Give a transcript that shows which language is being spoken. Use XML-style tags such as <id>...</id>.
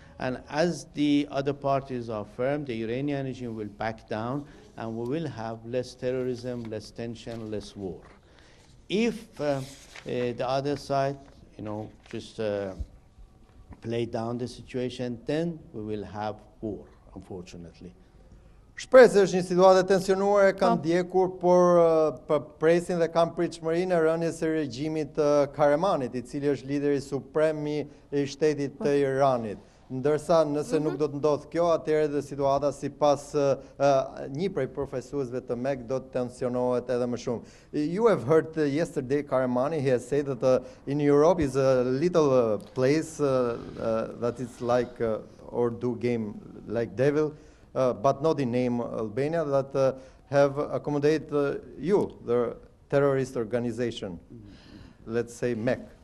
<en>And as the other parties are firm, the Iranian regime will back down, and we will have less terrorism, less tension, less war. If the other side, just play down the situation, then we will have war, unfortunately.</en> <sq>Shpreh se është një situatë e tensionuar, e kanë ndjekur, por presin dhe kanë pritshmërinë e rënies së regjimit të Karemanit, I cili është lideri suprem I shtetit të Iranit. Ndërsa nëse nuk do të ndodhë kjo, atëherë dhe situata sipas një prej profesuesve të MEK do të tensionohet edhe më shumë.</sq> <en>You have heard yesterday Karemani, he has said that in Europe is a little place that is like or do game like devil, but not in name Albania, that have accommodated you, the terrorist organization, let's say MEK.</en>